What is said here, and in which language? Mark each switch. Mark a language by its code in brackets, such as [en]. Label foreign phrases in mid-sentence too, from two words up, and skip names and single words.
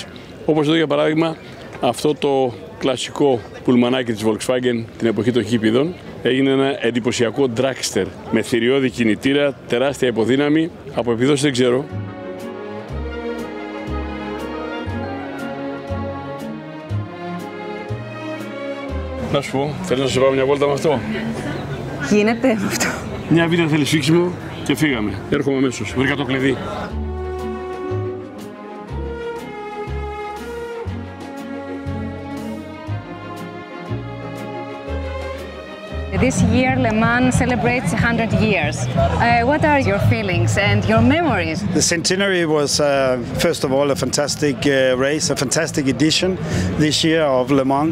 [el] Όπως εδώ για παράδειγμα αυτό το κλασικό πουλμανάκι της Volkswagen την εποχή των χίπιδων έγινε ένα εντυπωσιακό dragster με θηριώδη κινητήρα, τεράστια υποδύναμη, από επιδόσεις δεν ξέρω. Να σου πω, θέλεις να σου πάω μια βόλτα με αυτό? Γίνεται με αυτό. Μια βίδα θέλει σφίξιμο και φύγαμε. Έρχομαι αμέσως. Βρήκα το κλειδί. [en] This year, Le Mans celebrates 100 years. What are your feelings and your memories? The centenary was, first of all, a fantastic race, a fantastic edition this year of Le Mans.